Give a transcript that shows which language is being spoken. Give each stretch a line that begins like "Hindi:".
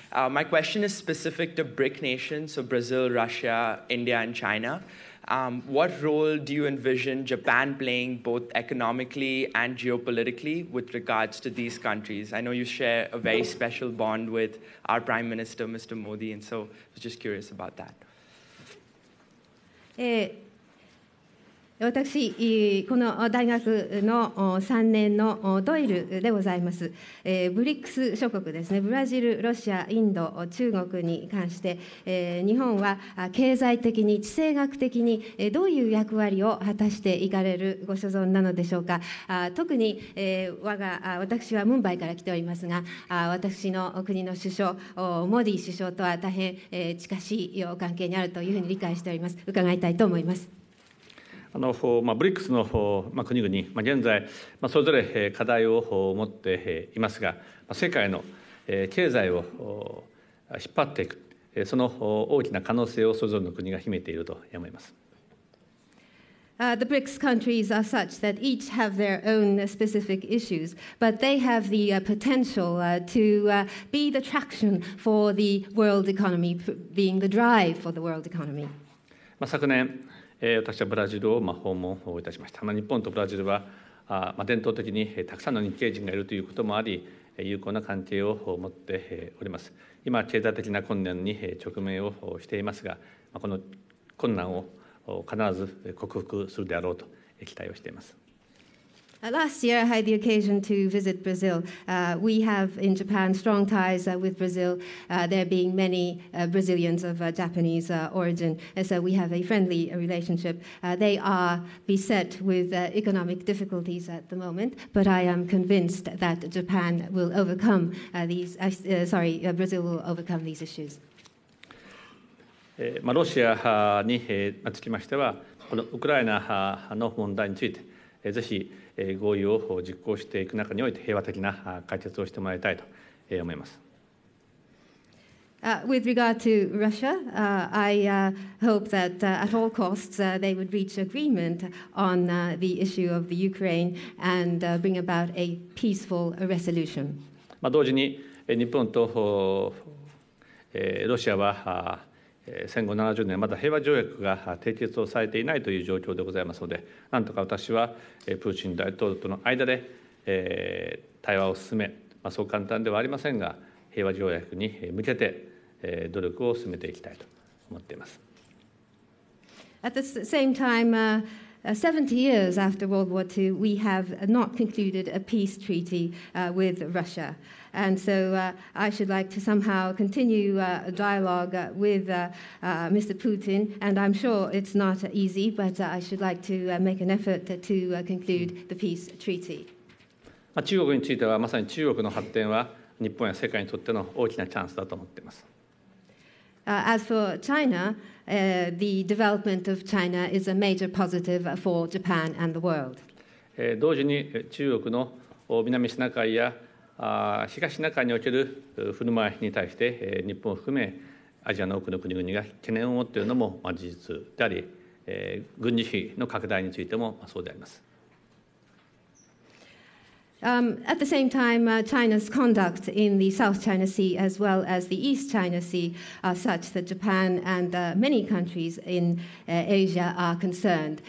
English: My question is specific to BRIC nations, so Brazil, Russia, India, and China. What role do you envision Japan playing both economically and geopolitically with regards to these countries? I know you share a very special bond with our Prime Minister, Mr. Modi, and so I was just curious about that.
Japanese: 私、この大学の3年のドイルでございます。ブリックス諸国ですね、ブラジル、ロシア、インド、中国に関して、日本は経済的に、地政学的にどういう役割を果たしていかれるご所存なのでしょうか。特に私はムンバイから来ておりますが、私の国の首相、モディ首相とは大変近しい関係にあるというふうに理解しております。伺いたいと思います。ブリックスの国々、現在、それぞれ課題を持っていますが、世界の経済を引っ張っていく、その大きな可能性をそれぞれの国が秘めていると思います。
English: The BRICS countries are such that each have their own specific issues, but they have the potential to be the traction for the world economy, being the drive for the world economy.
Japanese: 昨年、私はブラジルを訪問いたしました。日本とブラジルは伝統的にたくさんの日系人がいるということもあり、友好な関係を持っております。今、経済的な困難に直面をしていますが、この困難を必ず克服するであろうと期待をしています。
English: Last year, I had the occasion to visit Brazil. We have in Japan strong ties with Brazil, there being many Brazilians of Japanese origin, and so we have a friendly relationship. They are beset with economic difficulties at the moment, but I am convinced that Japan will overcome Brazil will overcome these issues.
Japanese: ロシアにつきましては、このウクライナの問題について、ぜひ合意を実行していく中において平和的な解決をしてもらいたいと思います。
English: With regard to Russia, I hope that at all costs they would reach agreement on the issue of the Ukraine and bring about a peaceful resolution.
Japanese: 同時に日本とロシアは戦後70年まだ平和条約が締結をされていないという状況でございますので、なんとか私はプーチン大統領との間で対話を進め、そう簡単ではありませんが、平和条約に向けて努力を進めていきたいと思っています。
English: At the same time, 70 years after World War II, we have not concluded a peace treaty with Russia. And so I should like to somehow continue a dialogue with Mr. Putin, and I'm sure it's not easy, but I should like to make an effort to conclude the peace treaty.
Japanese: 中国については、まさに中国の発展は日本や世界にとっての大きなチャンスだと思っています。
English: As for China, the development of China is a major positive for Japan and the world.
Japanese: 同時に中国の南シナ海や東シナ海における振る舞いに対して日本を含めアジアの多くの国々が懸念を持っているのも事実であり、軍事費の拡大についてもそうであります。
English: At the same time, China's conduct in the South China Sea as well as the East China Sea are such that Japan and many countries in Asia are concerned.